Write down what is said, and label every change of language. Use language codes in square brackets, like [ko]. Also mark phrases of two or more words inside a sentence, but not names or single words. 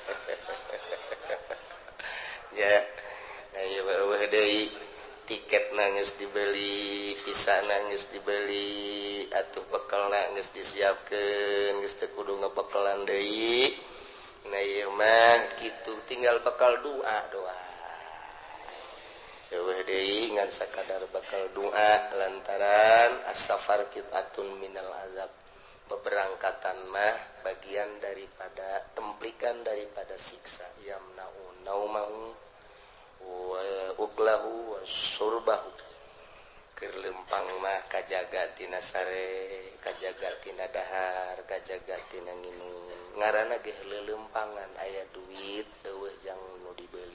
[su] Ya, nah ieu eueuh deui tiketna geus dibeli, visana geus dibeli, atuh bekelna geus disiapkeun, geus teu kudu ngabekelan deui. Nah ieu mah kitu tinggal bekal doa. Eueuh deui ngan sakadar bakal doa lantaran [ar] السفر قطعة من العذاب. [su] Beberangkatan mah bagian daripada templikan daripada siksa. [ar] يمنع نومه وأكله وشربه. [su] Keur lempang mah kajaga tina sare, kajaga tina dahar, kajaga tina nginum. Ngaranna ge leuleumpangan, aya duit eueuh jang nu dibeli.